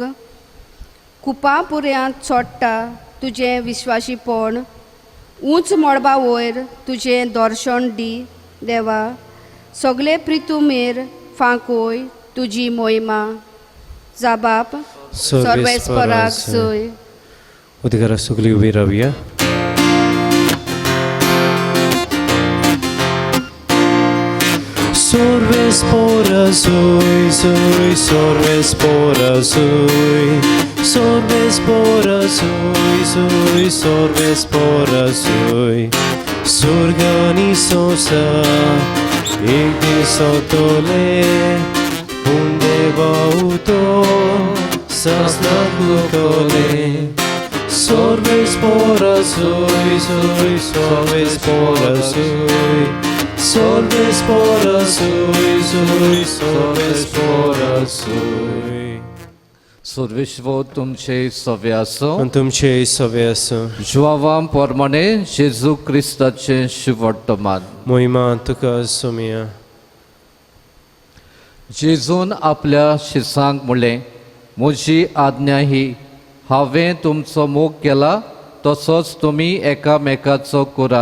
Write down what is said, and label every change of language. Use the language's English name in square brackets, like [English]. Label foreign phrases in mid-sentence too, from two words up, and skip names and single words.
[Konkani] कुपां पुऱ्यांत चोडटा तुजें विश्वासीपण. उंच मोडबा वयर तुजें दर्शन दी देवा. सगळे प्रितुमेर फांकोय तुजी मोहिमा. जबाब सर्वेस्पराक जोय. उदकारा सगळीं उबी रावया. Sorvespora zoy, zoy, sorvespora zoy. Sorvespora zoy, zoy, sorvespora zoy. Surgani sosa, ekde sotole. Unde bauto, sasnakukole. Sorvespora zoy, zoy, sorvespora zoy. Sorvespora zoy, zoy, sorvespora zoy. सर्वेश्वर तुमचे सवे आसो. आनी तुमचे सवे आसूं. जुवावां पोरमाणे जेजू क्रिस्ताचें शिवर्तमान. मोहिमा तुका सोमिया. जेजून आपल्या शिसांक म्हणलें, म्हजी आज्ञा ही, हांवें तुमचो मोग केला तसोच तुमी एकामेकाचो करात.